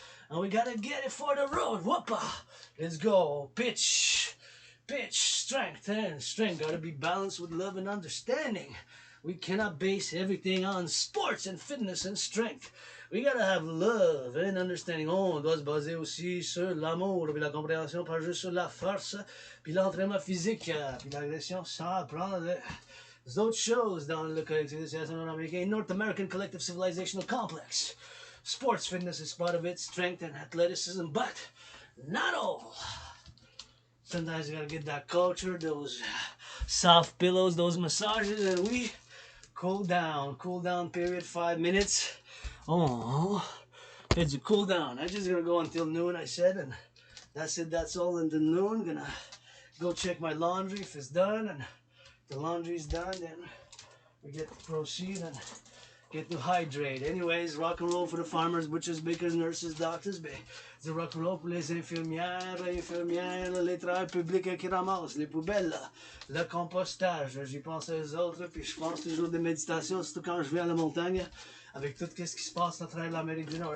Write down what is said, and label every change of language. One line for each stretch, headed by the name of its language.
English: And we gotta get it for the road. Whoopa! Let's go. Pitch, strength. Gotta be balanced with love and understanding. We cannot base everything on sports and fitness and strength. We gotta have love and understanding.
French: On doit se baser aussi sur l'amour, puis la compréhension, pas juste sur la force, puis l'entraînement physique, puis l'agression sans apprendre les autres choses dans le collectif de civilisation Americain,
English: North American Collective Civilizational Complex. Sports fitness is part of it, strength and athleticism, but not all. Sometimes you gotta get that culture, those soft pillows, those massages, and we cool down. Cool down period, 5 minutes. Oh, it's a cool down. I just gonna go until noon, I said, and that's it. That's all until noon. Gonna go check my laundry if it's done, and the laundry's done, then we get to proceed and get to hydrate. Anyways, rock and roll for the farmers, butchers, bakers, nurses, doctors.
French: Ben, c'est rock and roll pour les infirmières, les travailleurs publics qui ramassent les poubelles, le compostage. J'y pense aux autres, puis je pense toujours des méditations, surtout quand je vais à la montagne, avec tout ce qui se passe à travers l'Amérique du Nord.